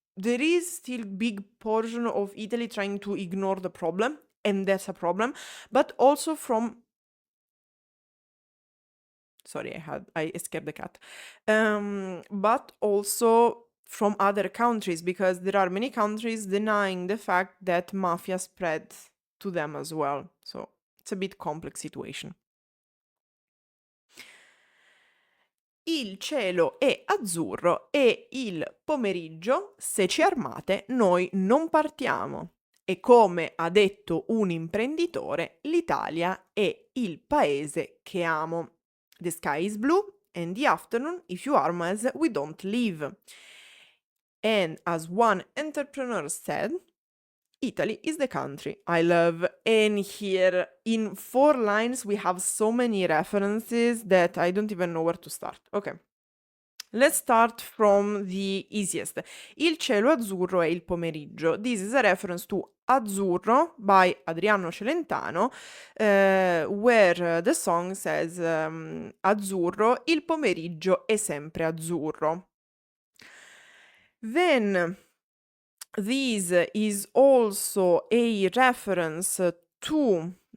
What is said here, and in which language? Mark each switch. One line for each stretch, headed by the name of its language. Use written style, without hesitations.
English: There is still big portion of Italy trying to ignore the problem, and that's a problem, but also from, sorry, I escaped the cat. But also from other countries, because there are many countries denying the fact that mafia spread to them as well. So it's a bit complex situation.
Italian: Il cielo è azzurro e il pomeriggio, se ci armate, noi non partiamo. E come ha detto un imprenditore, l'Italia è il paese che amo.
English: The sky is blue, and the afternoon, if you arm us, we don't leave. And as one entrepreneur said, Italy is the country I love. And here, in 4 lines, we have so many references that I don't even know where to start. Okay. Let's start from the easiest.
Italian: Il cielo azzurro è il pomeriggio.
English: This is a reference to Azzurro by Adriano Celentano, where the song says
Italian: azzurro, il pomeriggio è sempre azzurro.
English: Then this is also a reference to